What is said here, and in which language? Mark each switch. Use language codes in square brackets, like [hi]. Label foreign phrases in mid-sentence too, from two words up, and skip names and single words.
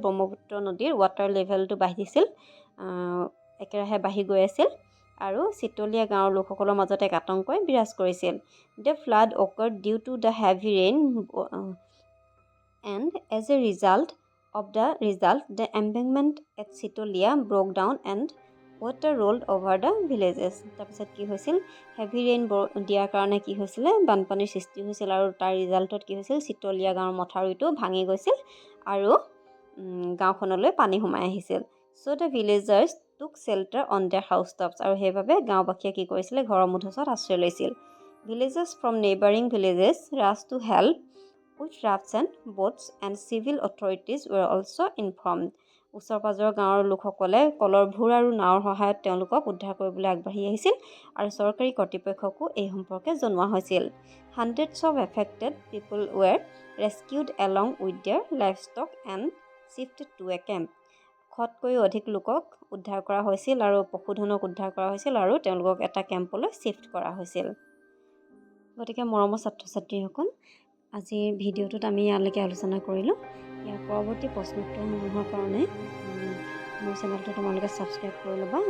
[as] ব্ৰহ্মপুত্ৰ নদীৰ [en] water levelটো [as] বাঢ়িছিল, একেৰাহে বাঢ়ি গৈ আছিল আৰু চিতলীয়া গাঁৱৰ লোকসকলৰ মাজত এক আতংকই বিৰাজ কৰিছিল. [en] The flood occurred due to the heavy rain and as a result, the embankment at Sitolia broke down and water rolled over the villages. [as] তাৰপিছত কি হৈছিল? [en] heavy rain [as] দিয়াৰ কাৰণে কি হৈছিলে? বানপানীৰ সৃষ্টি হৈছিল আৰু তাৰ ৰিজাল্টত কি হৈছিল? চিতলীয়া গাঁৱৰ মথাউৰিটো ভাঙি গৈছিল আৰু গাঁওখনলৈ পানী সোমাই আহিছিল. [en] So the villagers took shelter on their housetops. [as] আৰু সেইবাবে গাঁওবাসীয়ে কি কৰিছিলে? ঘৰৰ মুধচত আশ্ৰয় লৈছিল. [en] Villagers from neighboring villages rushed to help with rafts and boats, and civil authorities were also informed. [as] ওচৰ পাজৰৰ গাঁৱৰ লোকসকলে কলৰ ভূৰ আৰু নাৱৰ সহায়ত তেওঁলোকক উদ্ধাৰ কৰিবলৈ আগবাঢ়ি আহিছিল আৰু চৰকাৰী কৰ্তৃপক্ষকো এই সম্পৰ্কে জনোৱা হৈছিল. [en] Hundreds of affected people were rescued along with their livestock and shifted to a camp. [as] শতকৈও অধিক লোকক উদ্ধাৰ কৰা হৈছিল আৰু পশুধনক উদ্ধাৰ কৰা হৈছিল আৰু তেওঁলোকক এটা কেম্পলৈ শ্বিফ্ট কৰা হৈছিল. গতিকে মৰমৰ ছাত্ৰ ছাত্ৰীসকল, আজিৰ ভিডিঅ'টোত আমি ইয়ালৈকে আলোচনা কৰিলোঁ. ইয়াৰ পৰৱৰ্তী প্ৰশ্নোত্তৰসমূহৰ কাৰণে মোৰ চেনেলটো তোমালোকে ছাবস্ক্ৰাইব কৰি ল'বা.